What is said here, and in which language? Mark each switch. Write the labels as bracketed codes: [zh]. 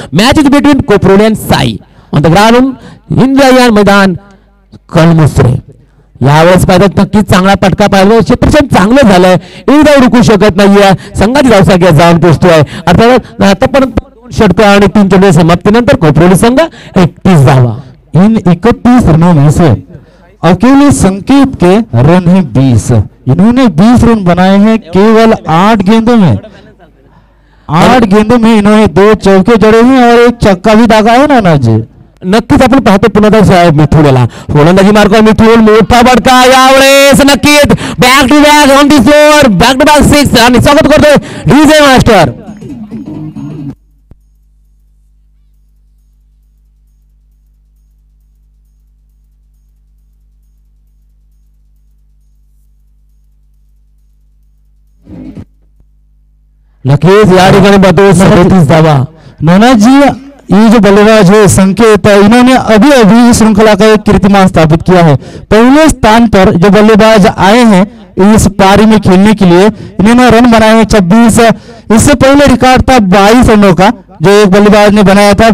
[en] Match is between Koproli and Sai on the ground India मैदान कळमुसरे. [mr] यावेळेस पाहिजे नक्कीच चांगला पटका पाहिजे. क्षेत्रक्षण चांगलं झालंय, एकदा रुकू शकत नाहीये. संघाची धावसंख्या जाऊन पोहोचतोय. अर्थात आतापर्यंत 2 षटक आणि 3 चेंडू समाप्तीनंतर कोपरोली संघ 31 धावा. [hi] इन 31 रनों में से अकेले संकेत के रन है 20. इन्होंने 20 रन बनाए हैं केवल 8 गेंदों में. 8 गेंदों में इन्होंने 2 चौके जड़े हैं और 1 छक्का भी दागा है ना जी. [mr] नक्कीच आपण पाहतो पुन्हा मिथुनला गोलंदाजी मार्ग मिथुन मोठा बडका यावेळेस नक्कीच [en] back to back on the floor back to back [mr] 6 आणि स्वागत करतोय डीजे मास्टर. नक्कीच या ठिकाणी बदल 37 धावा. [hi] नोना जी ये जो बल्लेबाज है संकेत इन्होंने अभी अभी इस श्रृंखला का एक कीर्तिमान स्थापित किया है. पहले स्थान पर जो बल्लेबाज आए हैं इस पारी में खेलने के लिए इन्होंने रन बनाए हैं 26. इससे पहले रिकॉर्ड था 22 रनों का जो एक बल्लेबाज ने बनाया था.